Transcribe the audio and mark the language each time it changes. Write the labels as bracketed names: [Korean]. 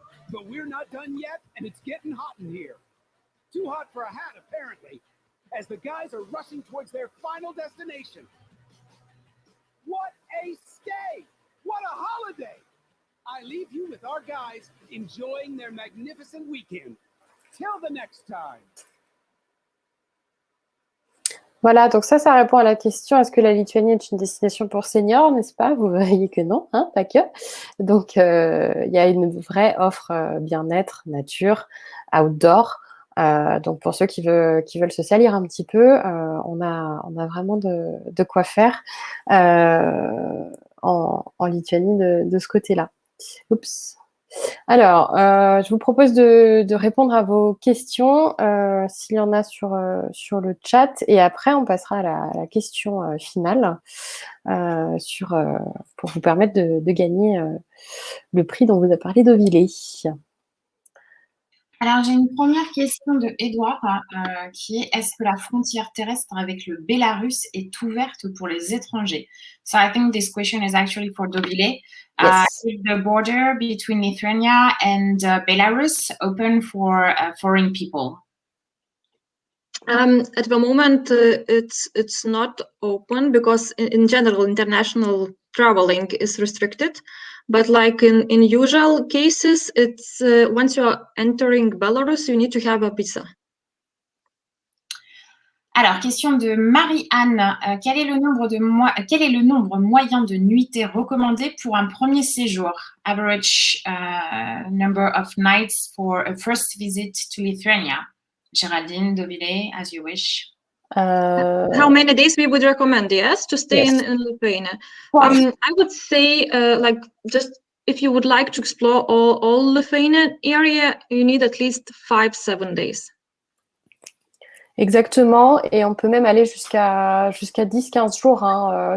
[English] But we're not done yet, and it's getting hot in here. Too hot for a hat, apparently, as the guys are rushing towards their final destination. What a stay! What a holiday! I leave you with our guys enjoying their magnificent weekend. Till the next time. [French] Voilà, donc ça répond à la question, est-ce que la Lituanie est une destination pour seniors, n'est-ce pas? Vous voyez que non, hein, pas que. Donc, il y a une vraie offre bien-être, nature, outdoor. Donc, pour ceux qui veulent se salir un petit peu, on a vraiment de quoi faire en Lituanie de ce côté-là. Oups. Alors, je vous propose de répondre à vos questions s'il y en a sur le chat, et après on passera à la question finale pour vous permettre de gagner le prix dont vous a parlé Deauvillé. Alors, j'ai une première question de Edouard qui est: est-ce que la frontière terrestre avec le Bélarus est ouverte pour les étrangers? [English] So I think this question is actually for Deauvillé. Yes. Is the border between Lithuania and Belarus open for foreign people? At the moment, it's not open because in general, international traveling is restricted. But like in usual cases, it's once you are entering Belarus, you need to have a visa. [French] Alors, question de Marie-Anne. Quel est le nombre moyen de nuitées recommandé pour un premier séjour? [English] Average number of nights for a first visit to Lithuania. Géraldine, Deauvillé, as you wish. How many days we would recommend, yes, to stay Yes. in Lithuania? Well, I would say like just if you would like to explore all Lithuania area, you need at least 5-7 days. [French] Exactement, et on peut même aller jusqu'à 10-15 jours. Hein.